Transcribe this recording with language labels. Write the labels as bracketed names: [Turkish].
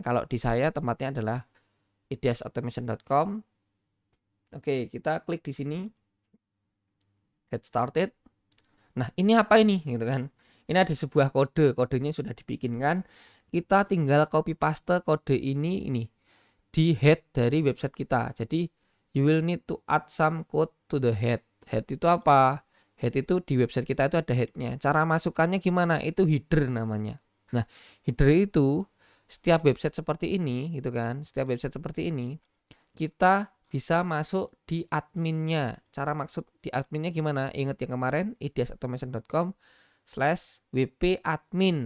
[Indonesian] Kalau di saya tempatnya adalah ideasautomation.com. Oke, kita klik di sini. [English] Get started. [Indonesian] Nah, ini apa ini gitu kan? Ini ada sebuah kode. Kodenya sudah dibikinkan. Kita tinggal copy paste kode ini di head dari website kita. [English] Jadi you will need to add some code to the head. [Indonesian] Head itu apa? Head itu di website kita itu ada headnya. Cara masukkannya gimana? Itu header namanya. Nah, header itu setiap website seperti ini gitu kan, setiap website seperti ini kita bisa masuk di adminnya. Cara maksud di adminnya gimana? Ingat yang kemarin idsautomation.com/wp-admin.